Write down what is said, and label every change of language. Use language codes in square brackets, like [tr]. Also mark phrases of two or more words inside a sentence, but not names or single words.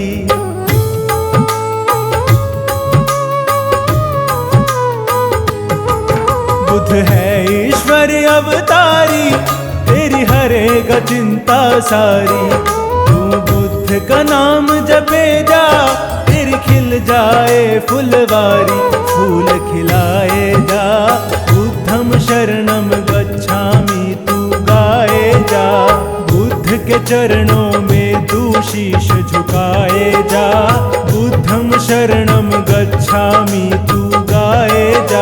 [hi] बुद्ध है ईश्वर अवतारी, तेरी हरेगा चिंता सारी, तू बुद्ध का नाम जपे जा, तेरी खिल जाए फुलवारी, फूल खिलाए जा। [pi] बुद्धं शरणं गच्छामि [hi] तू गाए जा। बुद्ध के चरणों में तू शीश झुकाए जा। [pi] बुद्धं शरणं गच्छामि [hi] तू गाए जा।